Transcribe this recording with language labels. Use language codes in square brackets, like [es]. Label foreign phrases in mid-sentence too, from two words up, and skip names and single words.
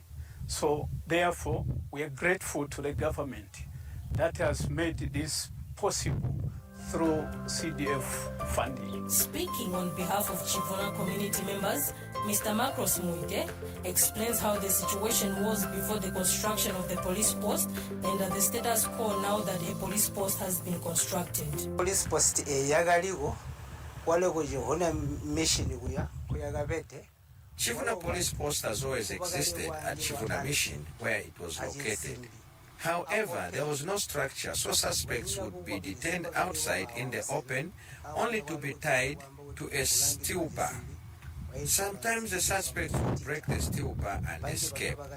[en] So therefore, we are grateful to the government that has made this possible through CDF funding. Speaking on behalf of Chivuna community members, Mr. Macros Muide explains how the situation was before the construction of the police post and the status quo now that a police post has been constructed. Police post [toi] yagaliwo wale kujihona mission kuyagabete. [en] Chivuna Police Post has always existed at Chivuna Mission, where it was located. However, there was no structure, so suspects would be detained outside in the open, only to be tied to a steel bar. Sometimes the suspects would break the steel bar and escape.